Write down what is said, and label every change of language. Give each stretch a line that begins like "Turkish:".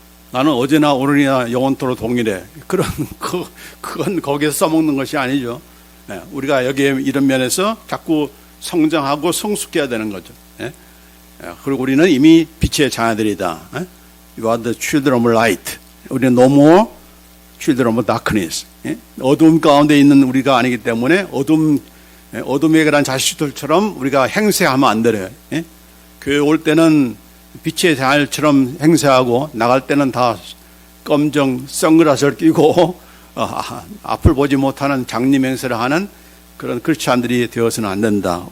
Korean: 나는 어제나 오늘이나 영원토록 동일해. 그건 거기에서 써먹는 것이 아니죠. 예, 우리가 여기에 이런 면에서 자꾸 성장하고 성숙해야 되는 거죠. 예? 그리고 우리는 이미 빛의 자녀들이다. 예?
English: You are the children of light.
Korean: 우리는
English: no more children of darkness.
Korean: 예? 어둠 가운데 있는 우리가 아니기 때문에 어둠에 관한 자식들처럼 우리가 행세하면 안 되래요. 예? 교회 올 때는 빛의 자녀처럼 행세하고 나갈 때는 다 검정 선글라스를 끼고 앞을 보지 못하는 장님 행세를 하는 그런 크리스찬들이 되어서는 안 된다.